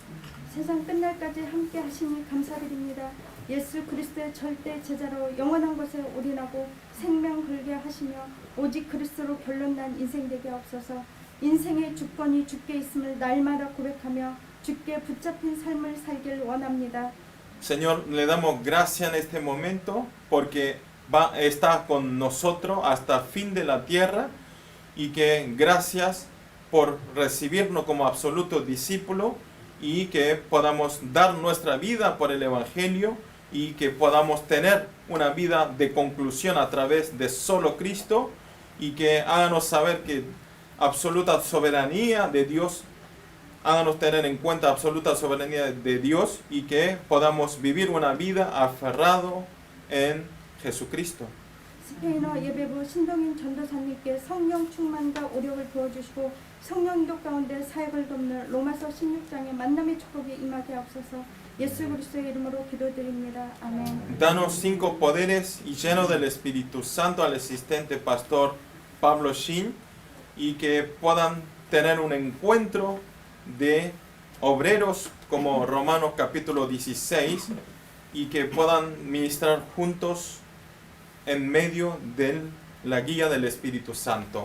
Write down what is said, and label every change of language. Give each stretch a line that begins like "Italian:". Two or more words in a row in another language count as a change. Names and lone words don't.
Korean: 세상 끝날까지 함께 하시니 감사드립니다. 예수 그리스도의 절대 제자로 영원한 곳에 올인하고 생명 걸게 하시며 오직 그리스도로 결론난 인생 되게 하옵소서. 인생의 주권이 주께 있음을 날마다 고백하며 주께 붙잡힌 삶을 살길 원합니다.
Spanish: Señor, le damos gracias en este momento porque está con nosotros hasta fin de la tierra, y que gracias por recibirnos como absolutos discípulos, y que podamos dar nuestra vida por el Evangelio, y que podamos tener una vida de conclusión a través de solo Cristo, y que háganos saber que absoluta soberanía de Dios, háganos tener en cuenta absoluta soberanía de Dios, y que podamos vivir una vida aferrado en Jesucristo.
Korean: 스페인어 예배부 신동인 전도사님께 성령 충만과 오력을 부어주시고 성령 인도 가운데 사역을 돕는 로마서 16장의 만남의 축복이 임하게 하옵소서. 예수 그리스도의 이름으로 기도드립니다. 아멘.
Spanish: Danos 5 poderes y lleno del Espíritu Santo al asistente pastor Pablo Shin, y que puedan tener un encuentro de obreros como Romanos capítulo 16, y que puedan ministrar juntos en medio de la guía del Espíritu Santo.